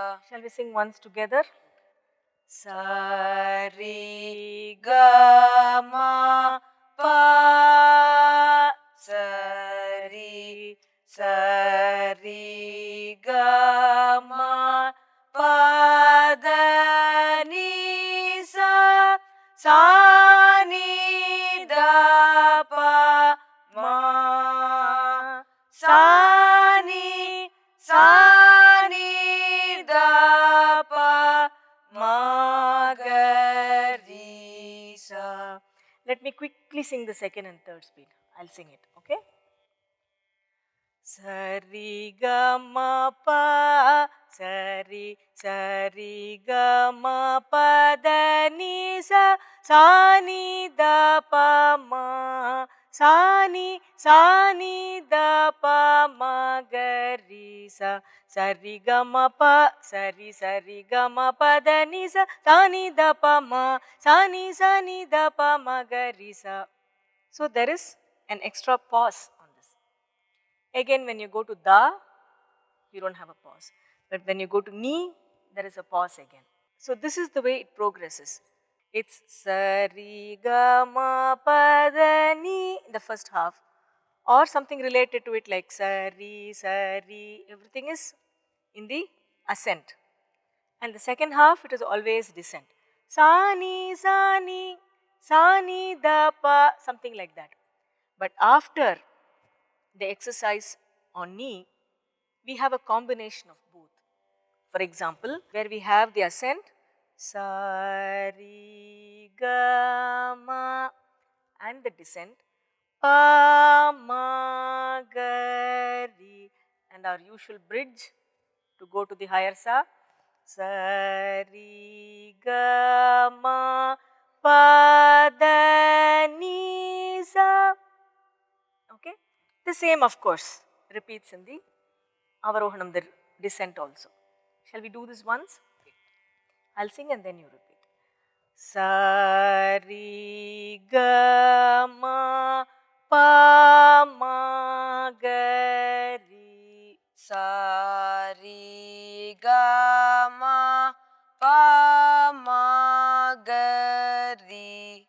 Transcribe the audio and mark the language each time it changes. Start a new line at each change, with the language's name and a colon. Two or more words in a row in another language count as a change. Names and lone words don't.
English: Shall we sing once together? Sa ri ga ma pa sa ri ga ma pa da ni sa ni da pa ma sa ni da pa ma ga ri sa. Let me quickly sing the second and third speed. I'll sing it, okay? Sari ga ma pa, sari ga ma pa da ni sa ni da pa ma, sa ni da pa ma ga ri sa. Sari ga ma pa, sari ga ma pa da ni sa ni da pa ma, sa ni da pa ma ga ri sa. So there is an extra pause on this. Again, when you go to da, you don't have a pause. But when you go to ni, there is a pause again. So this is the way it progresses. It's sa ri ga ma pa da ni in the first half, or something related to it like sa ri, everything is in the ascent. And the second half, it is always descent. Sa ni da pa, something like that. But after the exercise on ni, we have a combination of both. For example, where we have the ascent, sa ri ga ma, and the descent, pa ma ga ri, and our usual bridge to go to the higher sa, sa ri ga ma pa da ni sa. Okay, the same of course repeats in the avarohanam, the descent also. Shall we do this once? Okay. I'll sing and then you repeat. Sa ri ga ma pa ma ga ri. Sa ri ga ma pa ma ga ri.